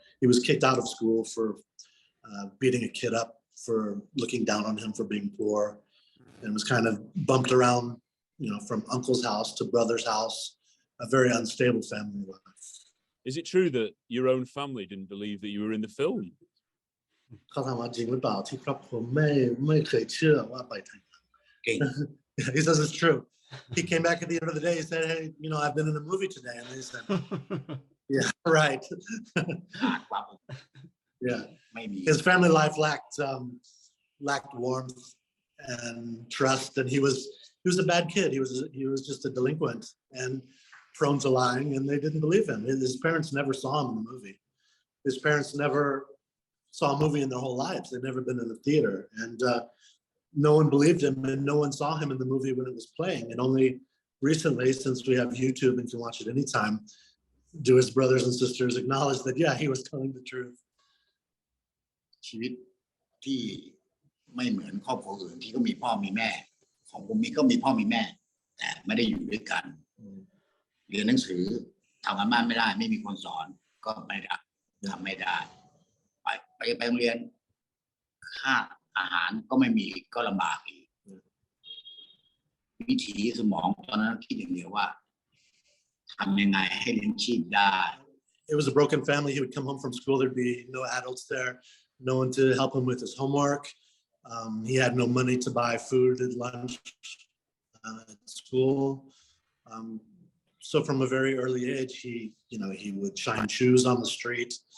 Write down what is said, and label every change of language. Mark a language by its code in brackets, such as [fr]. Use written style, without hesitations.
[en] He was kicked out of school for beating a kid up for looking down on him for being poor, and was kind of bumped around, from uncle's house to brother's house, a very unstable family life. Is it true that your own family didn't believe that you were in the film? [th] เขาถามว่าจริงหรือเปล่าที่ครอบครัวไม่เคยเชื่อว่าไปถ่ายหนัง [en] He says it's true. He came back at the end of the day. He said, "Hey, I've been in a movie today," and they said, "Yeah, right." Yeah, his family life lacked warmth and trust, and he was a bad kid. He was just a delinquent and prone to lying, and they didn't believe him. His parents never saw him in the movie. His parents never saw a movie in their whole lives. They'd never been in the theater, and no one believed him, and no one saw him in the movie when it was playing. And only recently, since we have YouTube and can watch it anytime, do his brothers and sisters acknowledge that, yeah, he was telling the truth. [th] ชีวิตที่ไม่เหมือนครอบครัวอื่นที่ก็มีพ่อมีแม่ของผมก็มีพ่อมีแม่แต่ไม่ได้อยู่ด้วยกันเรียนหนังสือ ทำงานบ้านไม่ได้ไม่มีคนสอนก็ไม่ได้ทำไม่ได้ไปโรงเรียนค่าอาหารก็ไม่มีก็ลำบากอีกวิถีสมองตอนนั้นคิดอย่างเดียวว่าทำยังไงให้เลี้ยงชีพได้ [en] It was a broken family. He would come home from school. There'd be no adults there, no one to help him with his homework. He had no money to buy food at lunch at school. So from a very early age, he would shine shoes on the street.